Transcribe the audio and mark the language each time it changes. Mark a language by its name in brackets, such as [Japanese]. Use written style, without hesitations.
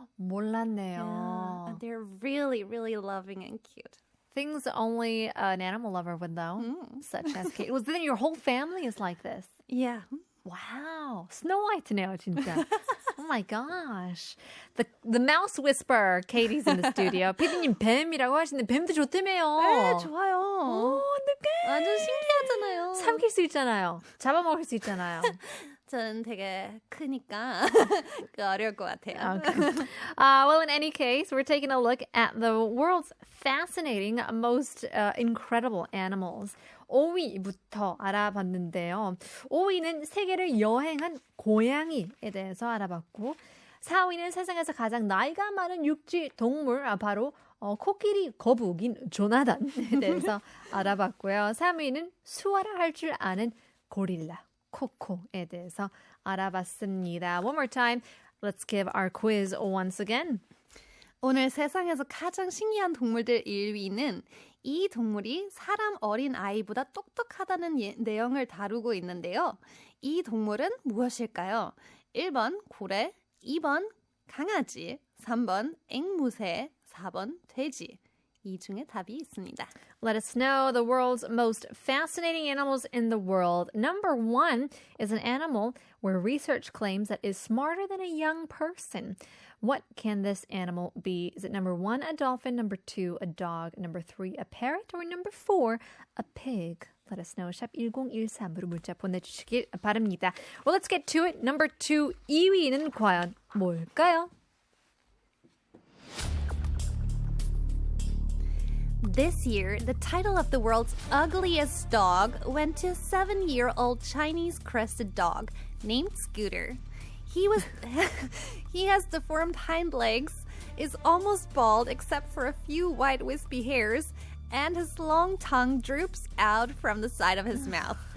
[Korean] 몰랐네요. [English] And they're really, really loving and cute. Things only an animal lover would know, such as Kate. Was then your whole family is like this? Yeah. Wow, [Korean] Snow White네요, 진짜. [English] Oh my gosh. The mouse whisperer, Katie's in the studio. [Korean] 피디님 뱀이라고 하시는데 뱀도 좋다며요. 네, 좋아요. 어떡해. 완전 신기하잖아요. 삼킬 수 있잖아요. 잡아먹을 수 있잖아요. 저는 되게 크니까 어려울 것 같아요. [English] Okay. Well, in any case, we're taking a look at the world's fascinating, most incredible animals. [Korean] 5위부터 알아봤는데요. 5위는 세계를 여행한 고양이에 대해서 알아봤고 4위는 세상에서 가장 나이가 많은 육지 동물, 바로 코끼리 거북인 조나단에 대해서 알아봤고요. 3위는 수화를 할 줄 아는 고릴라 코코에 대해서 알아봤습니다. One more time, let's give our quiz once again. 오늘 세상에서 가장 신기한 동물들 1위는 이 동물이 사람 어린 아이보다 똑똑하다는 내용을 다루고 있는데요. 이 동물은 무엇일까요? 1번 고래, 2번 강아지, 3번 앵무새, 4번 돼지. 이 중에 답이 있습니다. [English] Let us know the world's most fascinating animals in the world. Number 1 is an animal where research claims that is smarter than a young person. What can this animal be? Is it number 1, a dolphin, number 2, a dog, number 3, a parrot, or number 4, a pig? Let us know. [Korean] 샵 1013으로 문자 보내주시길 바랍니다. [English] Well, let's get to it. Number 2, [Korean] 2위는 과연 뭘까요? [English] This year, the title of the world's ugliest dog went to a 7-year-old Chinese crested dog named Scooter. He has deformed hind legs, is almost bald except for a few white wispy hairs, and his long tongue droops out from the side of his mouth.